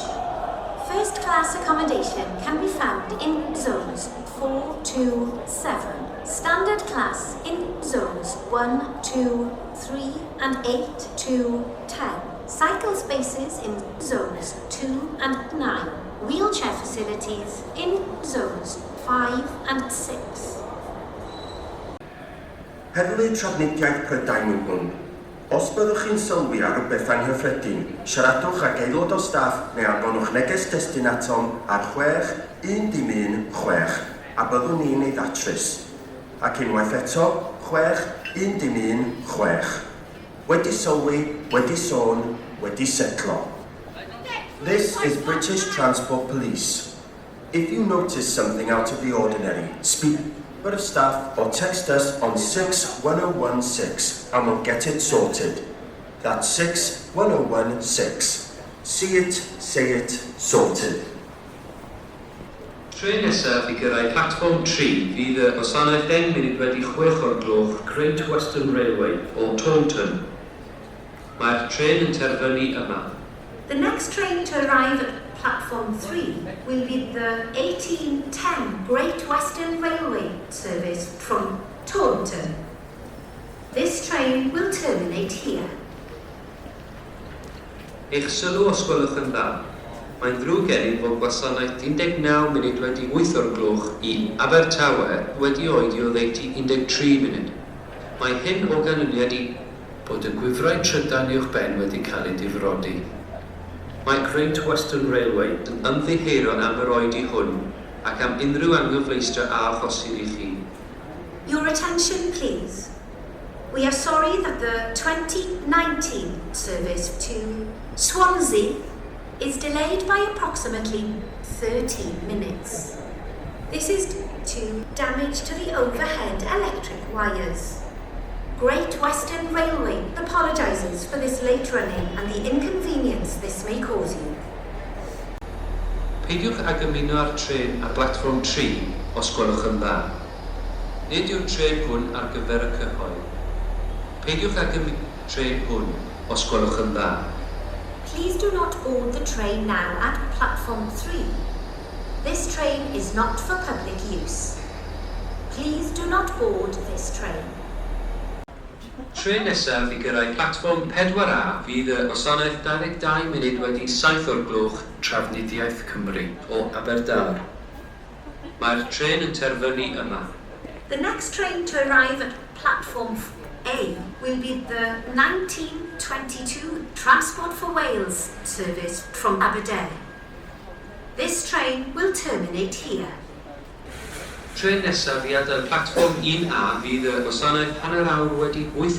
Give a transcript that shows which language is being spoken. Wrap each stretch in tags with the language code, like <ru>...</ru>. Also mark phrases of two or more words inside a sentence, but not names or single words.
<en>First class accommodation can be found in zones 4 to 7. Standard class in zones 1, 2, 3 and 8 to 10. Cycle spaces in zones 2 and 9. Wheelchair facilities in zones 5 and 6.</en> <cy>Heddlu trafnidiaeth Prydain yw hwn. Os byddwch chi'n sylwi ar rhywbeth anghyffredin, siaradwch ag aelod o staff neu anfonwch neges testyn atom ar 6 a byddwn ni'n ei ddatrys. Ac unwaith eto, 6. Wedi sylwi, wedi sôn, wedi setlo.</cy> <en>This is British Transport Police. If you notice something out of the ordinary, speak to the staff or text us on 61016 and we'll get it sorted. That's 61016. See it, say it, sorted.</en> <cy>Tren nesaf i gyrraedd platform 3 fydd y gwasanaeth 10 munud wedi 6 o'r gloch Great Western Railway o Taunton. Mae'r tren yn terfynu yma.</cy> <en>The next train to arrive at platform 3 will be the 1810 Great Western Railway service from Taunton. This train will terminate here.</en> <cy>Eich sylw os gwelwch yn dda. Mae'n ddrwg gennym fod gwasanaeth 19 munud wedi 8 o'r gloch i Abertawe wedi oedi o ddeutu 13 munud. Mae hyn o ganlyniad i bod y gwifrau trydan uwch ben wedi cael ei difrodi. Mae Great Western Railway yn ymddiheuron am yr oedi hwn ac am unrhyw anghyfleustra a achosir I chi.</cy> <en>Your attention, please. We are sorry that the 2019 service to Swansea is delayed by approximately 13 minutes. This is due to damage to the overhead electric wires. Great Western Railway apologises for this late running and the inconvenience this may cause you.</en> <cy>Peidiwch ag ymuno â'r tren ar platform 3 os gwelwch yn dda. Nid yw'r tren hwn ar gyfer y cyhoedd. Peidiwch ag ymuno â'r tren hwn os gwelwch yn dda.</cy> <en>Please do not board the train now at platform 3. This train is not for public use. Please do not board this train.</en> <cy>Tren nesaf I gyrraedd platform 4A fydd y gwasanaeth 22 munud wedi 7 o'r gloch Trafnidiaeth Cymru o Aberdâr. Mae'r tren yn terfynu yma.</cy> <en>The next train to arrive at platform A will be the 1922 Transport for Wales service from Aberdare. This train will terminate here.</en> <cy>Tren nesaf I adael platform 1A fydd y gwasanaeth hanner awr wedi 8</cy>